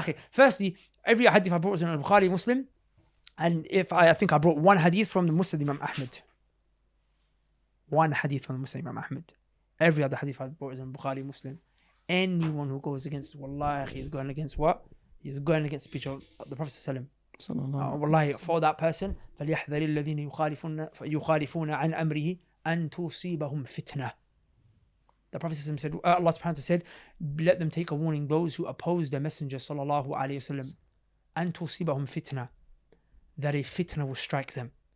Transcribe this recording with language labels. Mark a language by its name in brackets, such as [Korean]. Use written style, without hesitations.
[English] Firstly, every hadith I brought was in Al-Bukhari Muslim. And if I think I brought one hadith from the Musnad Imam Ahmed. One hadith from the Musnad Imam Ahmed. Every other hadith I brought is in Bukhari Muslim. Anyone who goes against Wallahi is going against what? He's going against the speech of the Prophet Sallallahu Alaihi Wasallam. [Arabic] Wallahi, for that person, فَلْيَحْذَرِ الَّذِينَ يُخَالِفُونَ عَنْ أَمْرِهِ أَن تُصِيبَهُمْ فِتْنَةٌ. [English] The Prophet said, Allah subhanahu wa ta'ala said, let them take a warning, those who oppose the Messenger Sallallahu Alaihi Wasallam, [Arabic] أَن تُصِيبَهُمْ فِتْنَةٌ, [English] that a fitna will strike them.